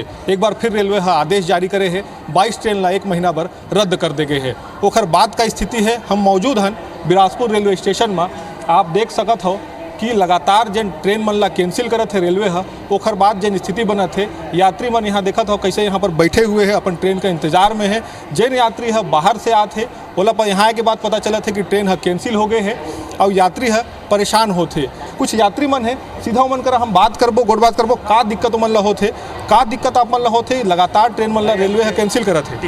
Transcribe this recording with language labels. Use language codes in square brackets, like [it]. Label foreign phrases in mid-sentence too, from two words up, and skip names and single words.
[hne] एक बार फिर रेलवे आदेश जारी करे है, 22 ट्रेन ला 1 महीना भर रद्द कर दे गए है। ओखर बाद का स्थिति है, हम मौजूद हैं बिलासपुर रेलवे स्टेशन में। आप देख सकत हो कि लगातार जन ट्रेन मन ला कैंसिल करत है रेलवे ओखर बाद जन स्थिति बनत है। यात्री मन यहाँ देखत हो कैसे यहाँ पर बैठे हुए हैं, अपन ट्रेन का इंतजार में है। जन यात्री बाहर से आते ओला पर यहाँ के बाद पता चला था कि ट्रेन कैंसिल हो गए है और यात्री परेशान होते। कुछ यात्री मन है सीधा मन कर हम बात करबो, गोड़ बात करबो, का दिक्कत मन ला होते, का दिक्कत आप मन ला होते। लगातार ट्रेन मन ला रेलवे कैंसिल करत है,